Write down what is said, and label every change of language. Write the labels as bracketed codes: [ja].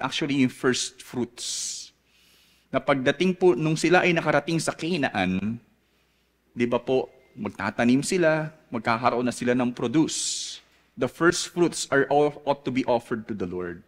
[en] Actually, yung first fruits. [tl] Na pagdating po, nung sila ay nakarating sa Canaan, di ba po, magtatanim sila, magkakaroon na sila ng produce. [en] The first fruits ought to be offered to the Lord.